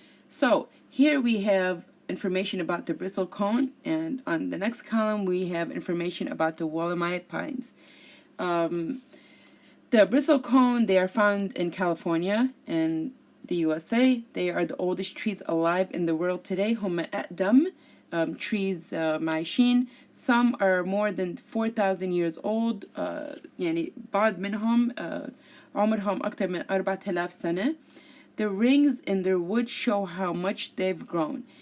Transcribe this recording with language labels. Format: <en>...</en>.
<en>So here we have information about the Bristol cone, and on the next column we have information about the woolly pines. The Bristol cone, they are found in California and the USA. They are the oldest trees alive in the world today.</en> <ar>هم أقدم</ar> <en>trees</en> <ar>معيشين.</ar> <en>Some are more than 4,000 years old.</en> <ar>يعني بعض منهم عمرهم أكثر من 4,000 سنة.</ar> <en>The rings in their wood show how much they've grown.</en>